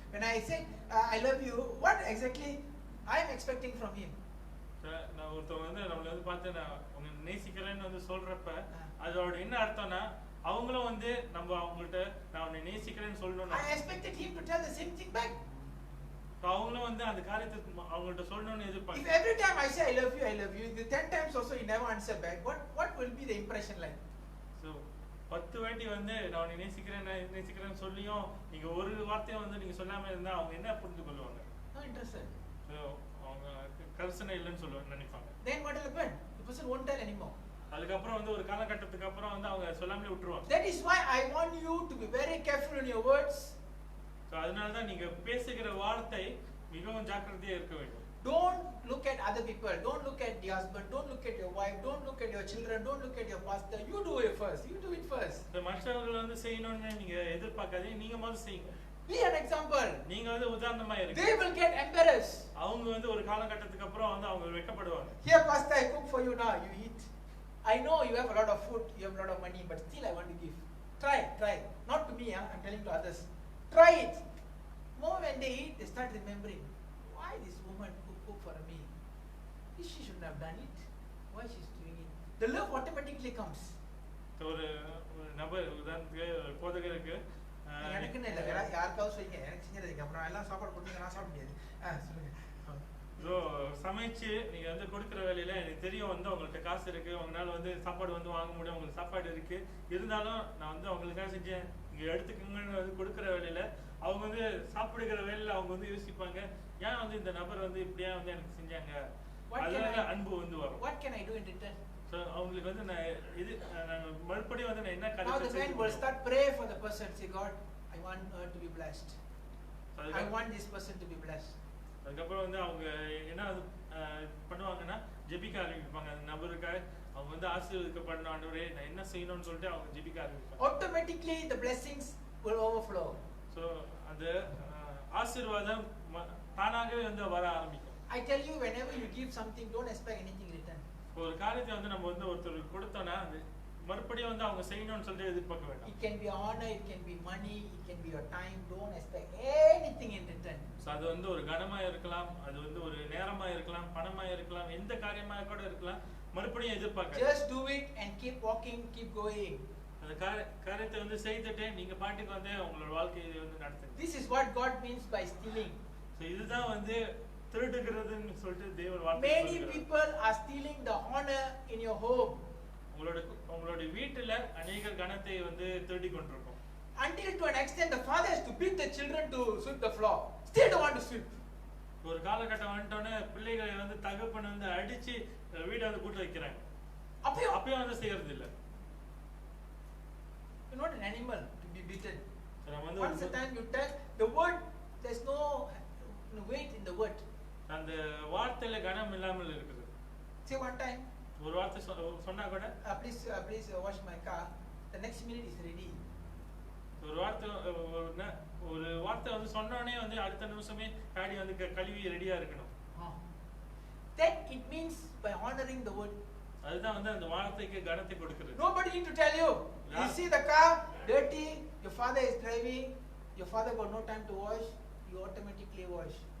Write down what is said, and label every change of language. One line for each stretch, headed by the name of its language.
English: When I say I love you, what exactly I am expecting from him?
Tamil: நான் ஒருத்தவங்க வந்து நம்மள வந்து பார்த்து நான் உன்னை நேசிக்கிறேன்னு வந்து சொல்றப்ப அதோட என்ன அர்த்தம்னா அவங்களும் வந்து நம்ம அவங்கள்ட்ட நான் உன்னை நேசிக்கிறேன்னு சொல்லணும்.
English: I expected him to tell the same thing back.
Tamil: அவங்களும் வந்து அந்த காரியத்தை அவங்கள்ட்ட சொல்லணும்னு எதிர்பார்க்கறாங்க.
English: If every time I say I love you, the 10 times also you never answer back, what will be the impression like?
Tamil: So 10 வாட்டி வந்து நான் உன்னை நேசிக்கிறேன்னு சொல்லியும் நீங்க ஒரு வார்த்தையை வந்து நீங்க சொல்லாம இருந்தா அவங்க என்ன புரிந்து கொள்வாங்க?
English: No interested.
Tamil: அவங்க கர்சனை இல்லைன்னு சொல்லுவாங்க நினைப்பாங்க.
English: Then what will happen? The person won't tell anymore.
Tamil: அதுக்கப்புறம் வந்து ஒரு காலகட்டத்துக்கு அப்புறம் வந்து அவங்க சொல்லாமலே விட்டுருவாங்க.
English: That is why I want you to be very careful in your words.
Tamil: So அதனால தான் நீங்க பேசுகிற வார்த்தை மிகவும் ஜாக்கிரதையா இருக்க வேண்டும்.
English: Don't look at other people. Don't look at the husband. Don't look at your wife. Don't look at your children. Don't look at your pastor. You do it first. You do it first.
Tamil: மற்றவர்கள் வந்து செய்யணும்னு நீங்க எதிர்பார்க்காதீங்க, நீங்க முதல்ல செய்யுங்க.
English: Be an example.
Tamil: நீங்க வந்து உதாரணமா இருங்க.
English: They will get embarrassed.
Tamil: அவங்க வந்து ஒரு காலகட்டத்துக்கு அப்புறம் வந்து அவங்க வெட்கப்படுவாங்க.
English: Here pastor, I cook for you now. You eat. I know you have a lot of food, you have a lot of money, but still I want to give. Try. Not to me, I'm telling to others. Try it. More when they eat, they start remembering, why this woman cook for me? She shouldn't have done it. Why she's doing it? The love automatically comes.
Tamil: ஒரு நபர் உதாரணத்துக்கு போதகருக்கு எனக்குன்னு இல்லை, யாருக்காவது சொல்லுங்க, எனக்கு செஞ்சதுக்கு அப்புறம் எல்லாம் சாப்பாடு கொடுத்தீங்க, நான் சாப்பிட முடியாது. சொல்லுங்க. ஸோ சமைச்சு நீங்க வந்து கொடுக்குற வேலையில எனக்கு தெரியும் வந்து உங்கள்கிட்ட காசு இருக்கு, உங்களால வந்து சாப்பாடு வந்து வாங்க முடியும், உங்களுக்கு சாப்பாடு இருக்கு, இருந்தாலும் நான் வந்து அவங்களுக்காக செஞ்சேன், இங்க எடுத்துக்கங்கன்னு வந்து கொடுக்குற வேலையில அவங்க வந்து சாப்பிடுகிற வேலையில அவங்க வந்து யோசிப்பாங்க, ஏன் வந்து இந்த நபர் வந்து இப்படியா வந்து எனக்கு செஞ்சாங்க, அதனால அன்பு வந்து வரும்.
English: What can I do in return?
Tamil: So அவங்களுக்கு வந்து நான் மறுபடியும் வந்து நான் என்ன
English: Now the man will start pray for the person, say God, I want her to be blessed. I want this person to be blessed.
Tamil: அதுக்கப்புறம் வந்து அவங்க என்ன பண்ணுவாங்கன்னா ஜெபிக்க ஆரம்பிப்பாங்க, அந்த நபருக்காக அவங்க வந்து ஆசீர்வதிக்கப்படணும், ஆண்டவரே நான் என்ன செய்யணும்னு சொல்லிட்டு அவங்க ஜெபிக்க ஆரம்பிப்பாங்க.
English: Automatically the blessings will overflow.
Tamil: So அந்த ஆசீர்வாதம் தானாகவே வந்து வர ஆரம்பிக்கும்.
English: I tell you, whenever you give something, don't expect anything in return.
Tamil: ஒரு காரியத்தை வந்து நம்ம வந்து ஒருத்தருக்கு கொடுத்தோம்னா அது மறுபடியும் வந்து அவங்க செய்யணும்னு சொல்லிட்டு எதிர்பார்க்க வேண்டாம்.
English: It can be honor, it can be money, it can be your time. Don't expect anything in return.
Tamil: So அது வந்து ஒரு கனமா இருக்கலாம், அது வந்து ஒரு நேரமா இருக்கலாம், பணமா இருக்கலாம், எந்த காரியமா கூட இருக்கலாம், மறுபடியும் எதிர்பார்க்க.
English: Just do it and keep walking, keep going.
Tamil: அந்த காரியத்தை வந்து செய்துட்டு நீங்க பாட்டுக்கு வந்து உங்களோட வாழ்க்கையை வந்து நடத்துங்க.
English: This is what God means by stealing.
Tamil: So இதுதான் வந்து திருடுகிறதுன்னு சொல்லிட்டு தேவன் வார்த்தை
English: Many
Tamil: சொல்கிறார்.
English: people are stealing the honor in your home.
Tamil: உங்களோட வீட்டுல அநேக கணத்தை வந்து திருடி கொண்டிருக்கோம்.
English: Until to an extent the father has to beat the children to sweep the floor. Still don't want to sweep.
Tamil: ஒரு காலகட்டம் வந்துட்டோன்னே பிள்ளைகளை வந்து தகப்பன் வந்து அடிச்சு வீடை வந்து கூட்ட வைக்கிறாங்க. அப்பயும் வந்து செய்யறது இல்ல.
English: You're not an animal to be beaten. Once a time you tell the word, there's no weight in the word.
Tamil: அந்த வார்த்தையில கனம் இல்லாமல் இருக்குது.
English: Say one time,
Tamil: ஒரு வார்த்தை சொன்னா கூட
English: please wash my car. The next minute is ready.
Tamil: ஒரு வார்த்தை வந்து சொன்னோனே வந்து அடுத்த நிமிஷமே காடி வந்து கழுவி ரெடியா இருக்கணும்.
English: That it means by honoring the word.
Tamil: அதுதான் வந்து அந்த வார்த்தைக்கு கனத்தை கொடுக்கிறது.
English: Nobody need to tell you. You see the car dirty, your father is driving, your father got no time to wash, you automatically wash.